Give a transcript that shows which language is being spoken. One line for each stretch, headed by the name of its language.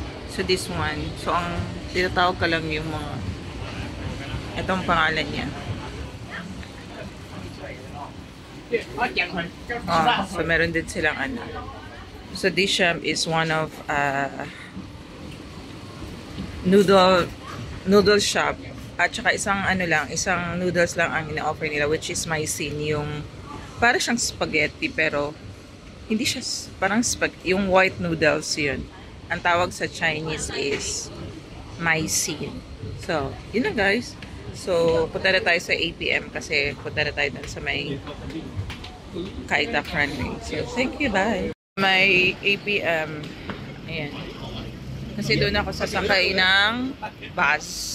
English: So this one,
Filipino: so ang tinatawag ka lang yung mga itong pangalan niya. So meron din silang
English: So this shop is one of noodle shop.
Filipino: At saka isang noodles lang ang ina-offer nila,
English: which is
Filipino: Maisin, yung parang siyang spaghetti pero hindi siya parang spaghetti, yung white noodles yun. Ang tawag sa Chinese is Maisin. So, yun na guys. So, punta na tayo sa 8 PM kasi punta na tayo dun sa may Kaitak runway.
English: So, thank you, bye.
Filipino: May 8 PM. Ayan. Kasi doon ako sasakay ng bus.